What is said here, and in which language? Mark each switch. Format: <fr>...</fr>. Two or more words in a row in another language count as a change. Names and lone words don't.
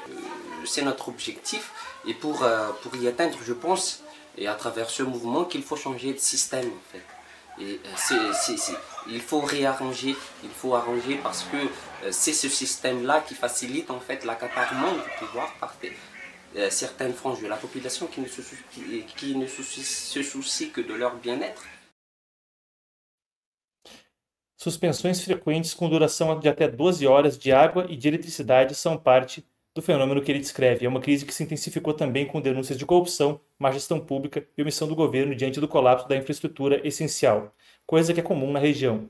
<fr>C'est notre objectif et pour y atteindre, je pense, et à travers ce mouvement, qu'il faut changer de système en fait. Et il faut réarranger, il faut arranger parce que c'est ce système-là qui facilite en fait l'accaparement du pouvoir par certaines franges de la population qui ne se soucient que de leur bien-être.</fr> <pt>Suspensões frequentes com duração de até 12 horas de água e de eletricidade são parte do fenômeno que ele descreve. É uma crise que se intensificou também com denúncias de corrupção, má gestão pública e omissão do governo diante do colapso da infraestrutura essencial, coisa que é comum na região.</pt>